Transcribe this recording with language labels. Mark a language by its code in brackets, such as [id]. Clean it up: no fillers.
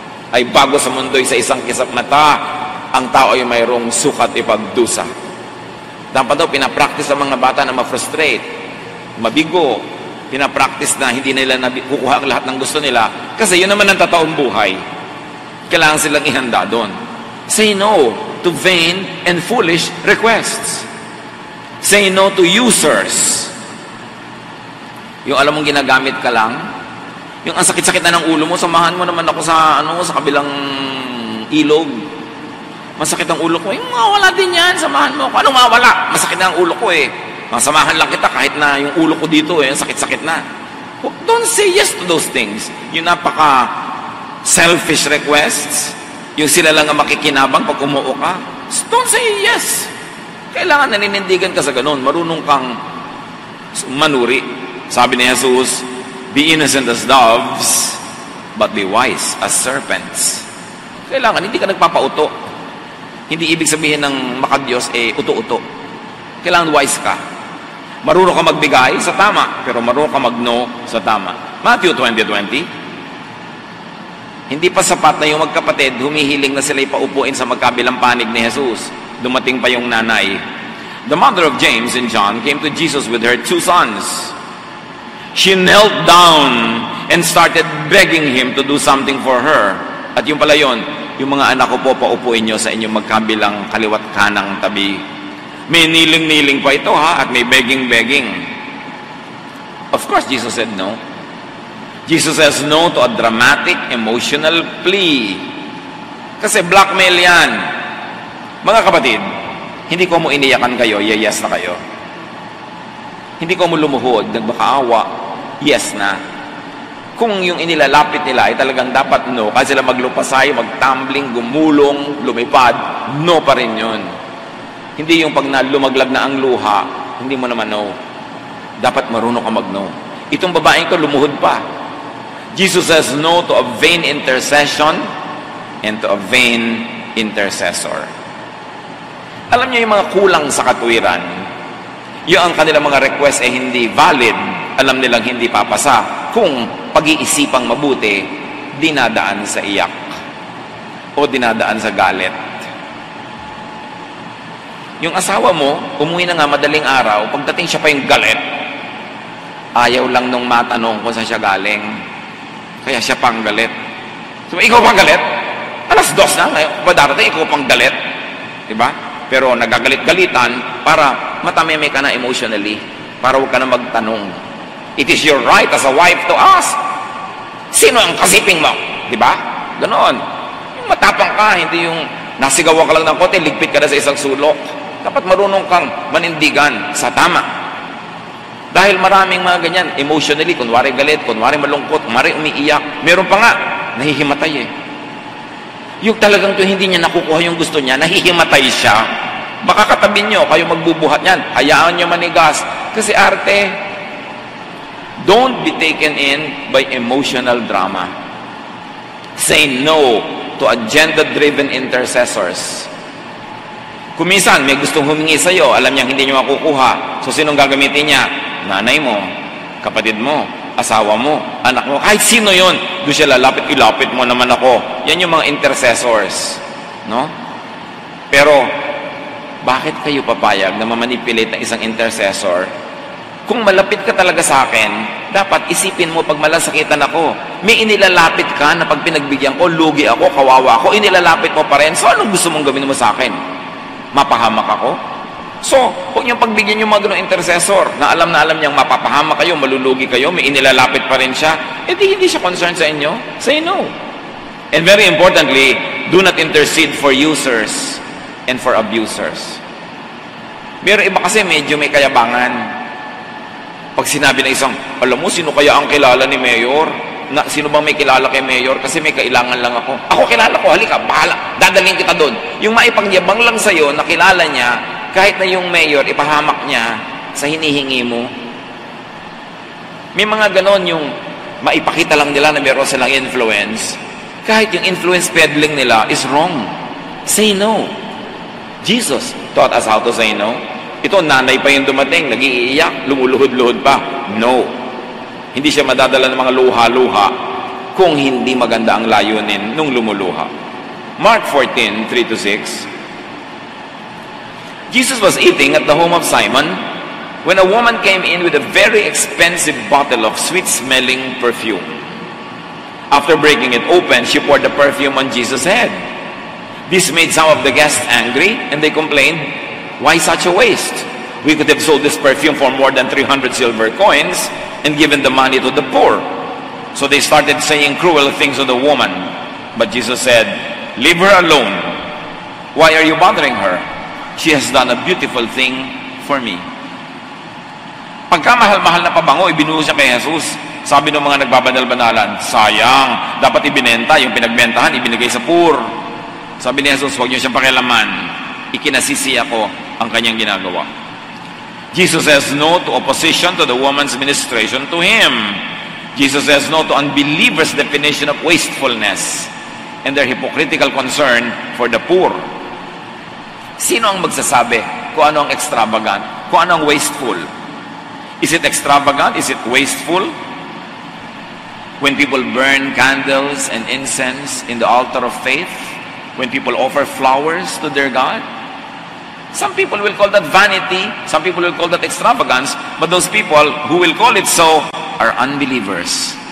[tl] Ay bago sa mundo'y sa isang kisap mata, ang tao ay mayroong sukat ipagdusa. Dapat daw pinapractice ang mga bata na ma-frustrate, mabigo, pinapractice na hindi nila kukuha ang lahat ng gusto nila. Kasi yun naman ang totoong buhay. Kailangan silang ihanda doon. [en] Say no to vain and foolish requests. Say no to users. [tl] Yung alam mong ginagamit ka lang, yung ang sakit-sakit na ng ulo mo, samahan mo naman ako sa sa kabilang ilog. Masakit ang ulo ko. Yung mawala din yan, samahan mo ako. Anong mawala? Masakit na ang ulo ko Masamahan lang kita kahit na yung ulo ko dito sakit-sakit na. [en] Don't say yes to those things. [tl] Yung napaka selfish requests, yung sila lang ang makikinabang pag umuo ka. [en] Don't say yes. [tl] Kailangan naninindigan ka sa ganun. Marunong kang manuri. Sabi ni Jesus, [en] be innocent as doves, but be wise as serpents. [tl] Kailangan, hindi ka nagpapauto. Hindi ibig sabihin ng makadiyos, uto-uto. Kailangan wise ka. Marunong ka magbigay sa tama, pero marunong ka mag-no sa tama. Matthew 20:20. Hindi pa sapat na yung magkapatid, humihiling na sila ipaupuin sa magkabilang panig ni Jesus. Dumating pa yung nanay. [en] The mother of James and John came to Jesus with her 2 sons. She knelt down and started begging him to do something for her. [tl] At yung pala yun, yung mga anak ko po, paupuin nyo sa inyong magkabilang kaliwat kanang tabi. May niling-niling pa ito at may begging-begging. [en] Of course, Jesus said no. Jesus says no to a dramatic, emotional plea. [tl] Kasi blackmail yan. Mga kapatid, hindi ko mo iniyakan kayo, yes na kayo. Hindi ko mo lumuhod, nagbakaawa, yes na. Kung yung inilalapit nila ay talagang dapat no, kasi sila maglupasay, magtumbling, gumulong, lumipad, no pa rin yun. Hindi yung pag lumaglag na ang luha, hindi mo naman no. Dapat marunong ka mag-no. Itong babaeng to lumuhod pa. [en] Jesus says no to a vain intercession and to a vain intercessor. [tl] Alam niyo yung mga kulang sa katwiran, yung ang kanilang mga request ay hindi valid, alam nilang hindi papasa kung pag-iisipang mabuti, dinadaan sa iyak o dinadaan sa galit. Yung asawa mo, umuwi na nga madaling araw, pagdating siya pa yung galit, ayaw lang nung matanong kung saan siya galing. Kaya siya pang galit. So, ikaw pang galit? Alas 2 na, ngayon ba darating, ikaw pang galit? Diba? Pero nagagalit-galitan para matameme ka na emotionally, para huwag ka na magtanong. [en] It is your right as a wife to ask, [tl] sino ang kasiping mo? Diba? Ganon. Yung matapang ka, hindi yung nasigawan ka lang ng kote, ligpit ka na sa isang sulok. Dapat marunong kang manindigan sa tama. Dahil maraming mga ganyan, emotionally, kunwari galit, kunwari malungkot, kunwari umiiyak, meron pa nga, nahihimatay Yung talagang to hindi niya nakukuha yung gusto niya, nahihimatay siya. Baka katabi nyo, kayo magbubuhat niyan, hayaan nyo manigas. Kasi arte, [en] don't be taken in by emotional drama. Say no to to agenda-driven intercessors. [tl] Kung minsan may gustong humingi sa iyo, alam niya hindi niyo makukuha. So sinong gagamitin niya? Nanay mo, kapatid mo, asawa mo, anak mo, kahit sino yon, doon siya lalapit, ilapit mo naman ako. Yan yung mga intercessors. No? Pero, bakit kayo papayag na mamanipulate ng isang intercessor? Kung malapit ka talaga sa akin, dapat isipin mo pag malasakitan ako, may inilalapit ka na pag pinagbigyan ko, lugi ako, kawawa ako, inilalapit mo pa rin. So, anong gusto mong gawin mo sa akin? Mapahamak ako? So, huwag niyong pagbigyan yung mga ganong intercessor na alam niyang mapapahamak kayo, malulugi kayo, may inilalapit pa rin siya, hindi siya concerned sa inyo. [en] Say no. And very importantly, do not intercede for users and for abusers. [tl] Meron iba kasi medyo may kayabangan. Pag sinabi na isang, alam mo, sino kaya ang kilala ni Mayor? Sino bang may kilala kay Mayor? Kasi may kailangan lang ako. Ako kilala ko, halika, bahala, dadalhin kita doon. Yung maipangyabang lang sa'yo na kilala niya, kahit na yung Mayor, ipahamak niya sa hinihingi mo. May mga ganon yung maipakita lang nila na meron silang influence. [en] Kahit yung influence peddling nila is wrong. Say no. Jesus taught us how to say no. [tl] Ito, nanay pa yung dumating, nag-iiyak, lumuluhod-luhod pa. No. Hindi siya madadala ng mga luha-luha kung hindi maganda ang layunin nung lumuluha. [en] Mark 14, 3-6. Jesus was eating at the home of Simon when a woman came in with a very expensive bottle of sweet-smelling perfume. After breaking it open, she poured the perfume on Jesus' head. This made some of the guests angry, and they complained, "Why such a waste? We could have sold this perfume for more than 300 silver coins and given the money to the poor." So they started saying cruel things to the woman. But Jesus said, "Leave her alone. Why are you bothering her? She has done a beautiful thing for me." [tl] Pagka mahal-mahal na pabango, ibinuhos siya kay Jesus. Sabi ng mga nagbabanal-banalan, sayang, dapat ibinenta, yung pinagbentahan, ibinigay sa poor. Sabi ni Jesus, huwag niyo siyang pakialaman. Ikinasisi ako ang kanyang ginagawa. [en] Jesus says no to opposition to the woman's ministration to Him. Jesus says no to unbelievers' definition of wastefulness and their hypocritical concern for the poor. [tl] Sino ang magsasabi kung ano ang extravagant, kung ano ang wasteful? [en] Is it extravagant? Is it wasteful? When people burn candles and incense in the altar of faith, when people offer flowers to their God, some people will call that vanity, some people will call that extravagance, but those people who will call it so are unbelievers.